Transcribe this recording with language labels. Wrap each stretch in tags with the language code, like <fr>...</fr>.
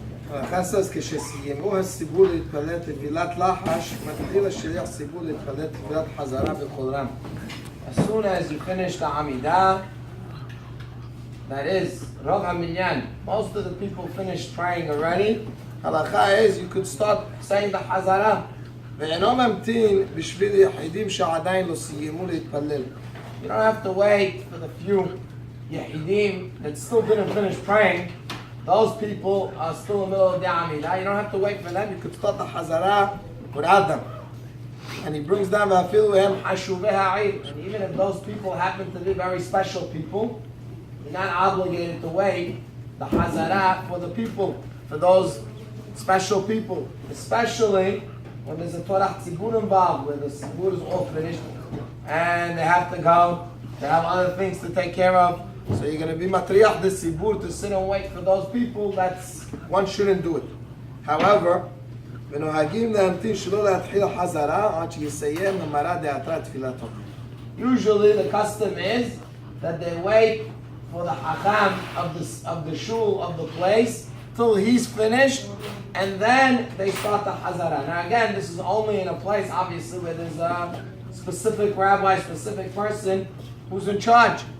<he>ההלכה</he> <en>says</en> <he>כשסיימו הציבור להתפלל תפילת לחש, מתחיל השליח ציבור להתפלל תפילת חזרה בקול רם.</he> <en>As soon as you finish the amidah, that is, Rav HaMinyan, most of the people finished praying already. Halakha is you could start saying the chazarat.</en> <he>ואינו ממתין בשביל יחידים שעדיין לא סיימו להתפלל.</he> <en>You don't have to wait for the few yahidim that still didn't finish praying. Those people are still in the middle of the amidah. You don't have to wait for them. You could start the chazarat without them. And he brings down</en> <he>ואפילו הם חשובי העיר.</he> <en>And even if those people happen to be very special people, you're not obligated to wait the chazarat for the people, for those special people, especially when there's a Torah tzibur involved, where the tzibur is all finished and they have to go, they have other things to take care of. So you're going to be matriach the tzibur to sit and wait for those people. That's, one shouldn't do it. However,</en> <he>ונוהגים להמתין שלא להתחיל חזרה עד שיסיים המרה דעתרה תפילתו.</he> <en>Usually the custom is that they wait for the hacham of the shul, of the place, till he's finished, and then they start the hazara. Now again, this is only in a place, obviously, where there's a specific rabbi, specific person who's in charge.</en>